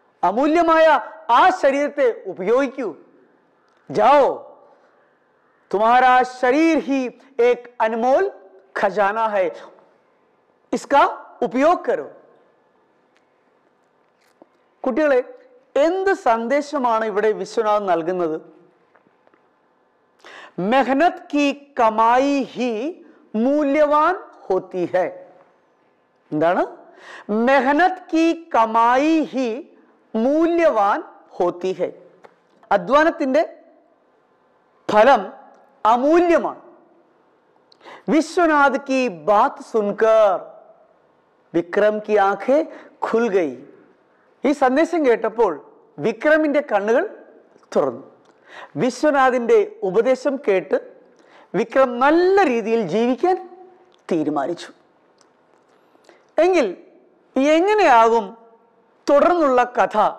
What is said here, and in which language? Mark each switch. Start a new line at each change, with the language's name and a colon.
Malayalam: അമൂല്യമായ ആ ശരീരത്തെ ഉപയോഗിക്കൂ.
Hindi: जाओ, तुम्हारा शरीर ही एक अनमोल खजाना है, इसका उपयोग करो.
Malayalam: കുട്ടികളെ, എന്ത് സന്ദേശമാണ് ഇവിടെ വിശ്വനാഥ് നൽകുന്നത്?
Hindi: मेहनत की कमाई ही मूल्यवान होती है.
Malayalam: എന്താണ്?
Hindi: मेहनत की कमाई ही मूल्यवान होती है.
Malayalam: അധ്വാനത്തിന്റെ फलम अमूल्यमान.
Hindi: विश्वनाथ की बात सुनकर विक्रम की आंखें खुल गई.
Malayalam: ഈ സന്ദേശം കേട്ടപ്പോൾ വിക്രമിന്റെ കണ്ണുകൾ തുറന്നു. വിശ്വനാഥിന്റെ ഉപദേശം കേട്ട് വിക്രം നല്ല രീതിയിൽ ജീവിക്കാൻ തീരുമാനിച്ചു. എങ്കിൽ എങ്ങനെയാകും തുടർന്നുള്ള കഥ?